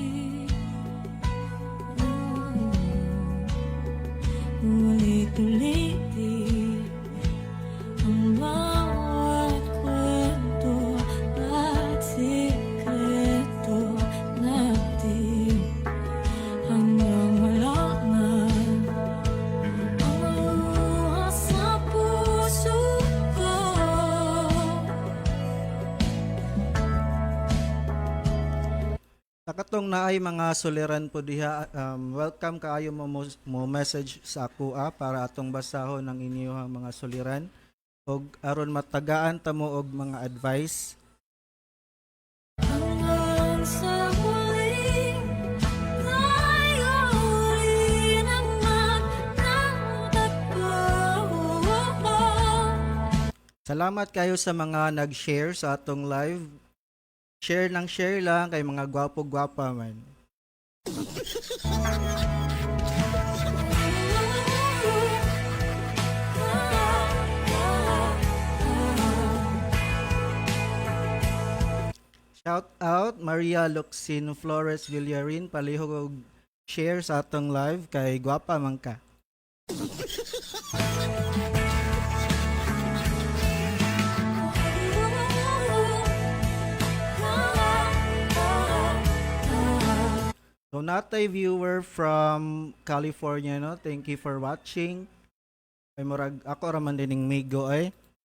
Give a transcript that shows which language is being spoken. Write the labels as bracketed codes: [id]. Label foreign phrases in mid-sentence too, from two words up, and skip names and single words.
[tl] Ulit-ulitin ang bawat kwento at sikreto natin hanggang wala na ang luha sa puso ko. [ceb] Sa katong naay mga suliran po diha, welcome kaayo mo message sa ako para atong basahon ang inyong mga suliran og aron matagaan ta mo og mga advice. [tl] Hanggang sa huling tayo rin ang magtatagpo. [ceb] Salamat kayo sa mga nag-share sa atong live. Share lang kay mga gwapo-gwapa man. [en] Shout out [ceb] Maria Luxin Flores Villarin, palihog og share sa atong live kay gwapa man ka. So natay [en] viewer from California [ceb] no. [en] Thank you for watching. [ceb] Ay murag ako ra man dining migo ay.